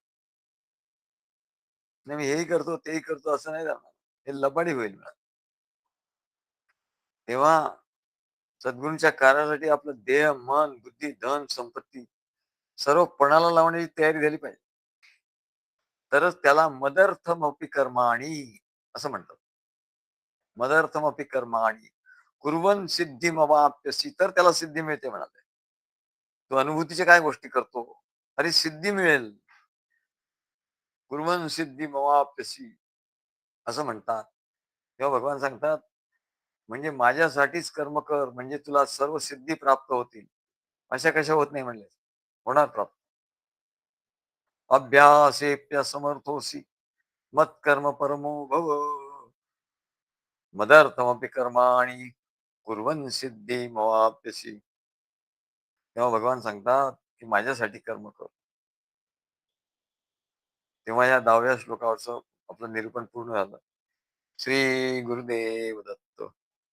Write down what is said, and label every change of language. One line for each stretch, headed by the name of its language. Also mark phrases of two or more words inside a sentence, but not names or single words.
Marathi: नाही मी हेही करतो, तेही करतो असं नाही जमणार. हे लबाडी होईल. तेव्हा सद्गुरूंच्या कार्यासाठी आपलं देह, मन, बुद्धी, धन, संपत्ती सर्व पणाला लावण्याची तयारी झाली पाहिजे. तरच त्याला
Sanskrit: मदर्थमपि कर्माणि
Marathi: असं म्हणतात.
Sanskrit: मदर्थमपि कर्माणि कुर्वन् सिद्धिमवाप्यसी,
Marathi: तर त्याला सिद्धी मिळते म्हणाले. तो अनुभूतीच्या काय गोष्टी करतो? अरे सिद्धी मिळेल.
Sanskrit: कुर्वन् सिद्धिमवाप्यसी
Marathi: असं म्हणतात. तेव्हा भगवान सांगतात, म्हणजे माझ्यासाठीच कर्म कर, म्हणजे तुला सर्व सिद्धी प्राप्त होतील. अशा कशा होत नाही म्हणले. होणार प्राप्त.
Sanskrit: अभ्यासेप्यसमर्थोसी मत्कर्म परमो भव. मदर्थमपि कर्माणि कुर्वन् सिद्धिमवाप्यसी.
Marathi: तेव्हा भगवान सांगतात, की माझ्यासाठी कर्म कर. तेव्हा या 10व्या श्लोकावरचं आपलं निरूपण पूर्ण झालं. श्री गुरुदेव दत्त.